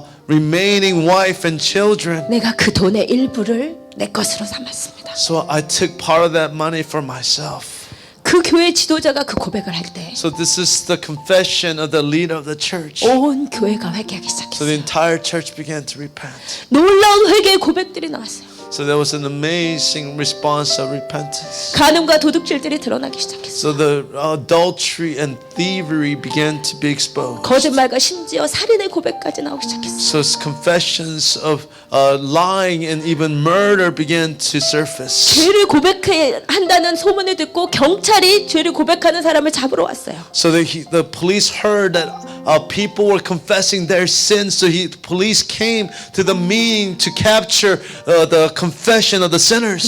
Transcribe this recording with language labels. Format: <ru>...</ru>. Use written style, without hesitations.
<en>remaining wife and children.</en> <ko>내가 그 돈의 일부를 내 것으로 삼았습니다.</ko> <en>So I took part of that money for myself.</en> <ko>그 교회 지도자가 그 고백을 할 때</ko> <en>So this is the confession of the leader of the church.</en> <ko>온 교회가 회개하기</ko> <en>So the</en> <ko>시작했어요.</ko> <en>entire church began to repent.</en> <ko>놀라운 회개의 고백들이 나왔어요.</ko> <en>So there was an amazing response of repentance.</en> <ko>간음과 도둑질들이 드러나기 시작했어요.</ko> <en>So the adultery and thievery began to be exposed.</en> <ko>거짓말과 심지어 살인의 고백까지 나오기 시작했어요.</ko> <en>So confessions of lying and even murder began to surface.</en> <ko>죄를 고백한다는 소문을 듣고 경찰이 죄를 고백하는 사람을 잡으러 왔어요.</ko> <en>So the police heard that people were confessing their sins. So the police came to the meeting to capture the confession of the sinners.</en>